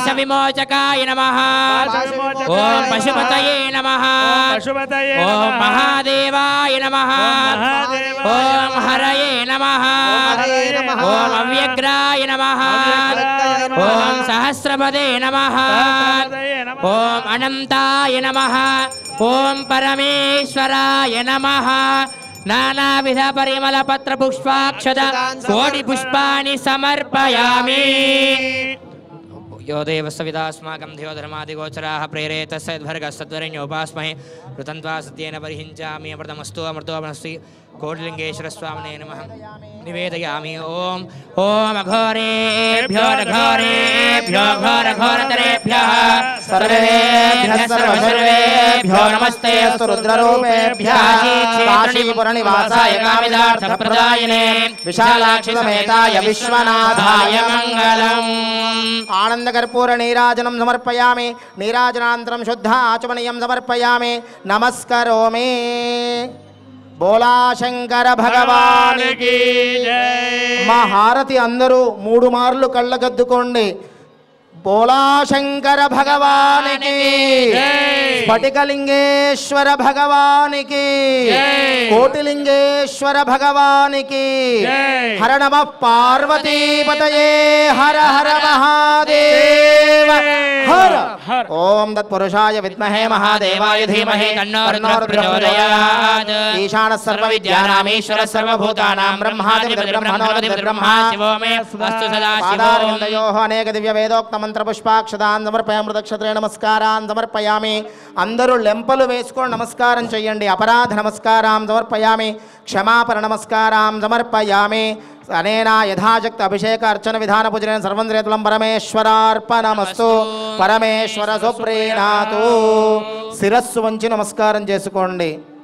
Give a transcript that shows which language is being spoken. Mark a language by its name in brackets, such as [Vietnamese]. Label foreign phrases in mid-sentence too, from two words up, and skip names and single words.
[Sanskrit] విమోచకాయ నమః ఓం పశుపతయే నమః ఓం మహాదేవాయ నమః ఓం హరయే నమః ఓం అవ్యగ్రాయ నమః ఓం సహస్రపదే నమః ఓం అనంతాయ నమః ఓం పరమేశ్వరాయ నమః నానావిధ పరిమళ పత్ర పుష్పాక్షత కోటి పుష్పాని సమర్పయామి यो देवस्विदास्माकं धियोधर्मादिगोचराः प्रेरेतस्यद्भर्गस्तद्वरेण्योपास्महे ऋतन्त्वा सत्येन परिहिञ्चामि अमृतमस्तु अमृतोऽमस्ति कोटिलिङ्गेश्वरस्वामिने नमः निवेदयामि ॐ ॐ अघोरेभ्यो घोरेभ्यो घोरघोरतरेभ्यः सर्वेभ्यः सर्वेभ्यो नमस्ते अस्तु रुद्ररूपेभ्यः काशीपुरनिवासाय कामिदार्थप्रदायिने विशालाक्षिसमेताय विश्वनाथाय मङ्गलम् आनंदकर्पूर नीराजनं समर्पयामि नीराजनानन्तरं शुद्ध आचमनीयं समर्पयामि नमस्करोमि [Hindi] बोला शंकर भगवान की जय [Telugu] మా హారతి అందరూ 3 మార్లు కళ్ళగద్దుకోండి [Hindi] बोला शंकर भगवान की स्फटिकलिंगेश्वर भगवान की कोटिलिंगेश्वर भगवान की हर [Sanskrit] नमः पार्वती पतये [Hindi] हर हर महादेव हर [Sanskrit] ओम तत्पुरुषाय विद्महे महादेवाय धीमहि तन्नो रुद्रः प्रचोदयात् ईशानः सर्वविद्यानामीश्वरः सर्वभूतानां ब्रह्मादिब्रह्मणोऽधिपतिः ब्रह्मा शिवो मे वस्तु सदा शिवोः अनेक दिव्य वेदोक्त मंत्र पुष्पाक्षदान समर्पयामि मृदक्षत्रे नमस्कारान् समर्पयामि [Telugu] అందరూ లెంపలు వేసుకొని నమస్కారం చేయండి [Sanskrit] अपराध नमस्कारान् समर्पयामि क्षमापण नमस्कारान् समर्पयामि अनेन यथाशक्त अभिषेक अर्चन विधान पूजनेन सर्वन्द्रेतुलं परमेश्वरार्पणमस्तु परमेश्वर सुप्रीणातु [Telugu] శిరస్సు వంచి నమస్కారం చేసుకోండి।